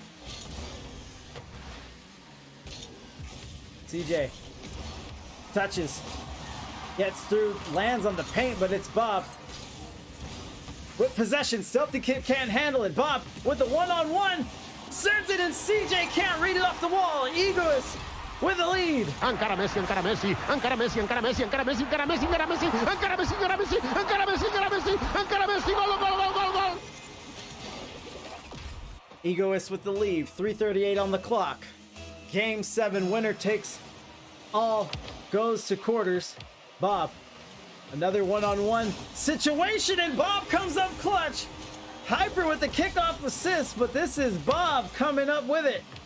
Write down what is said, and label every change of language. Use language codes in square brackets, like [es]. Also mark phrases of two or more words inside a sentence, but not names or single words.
[en] CJ touches, gets through, lands on the paint, but it's Bob. With possession, Stealthy Kid can't handle it. Bob with the one-on-one, sends it, and CJ can't read it off the wall. Egoists with the lead. [ca] Encara Messi, encara Messi, encara Messi, encara Messi, encara Messi, encara Messi, encara Messi, encara Messi, encara Messi, encara Messi, encara Messi, encara Messi, gol, gol, gol, gol, gol. [en] Egoists with the lead, 3:38 on the clock. Game 7 winner takes all, goes to quarters. Bob, another one-on-one situation, and Bob comes up clutch. Hyper with the kickoff assist, but this is Bob coming up with it.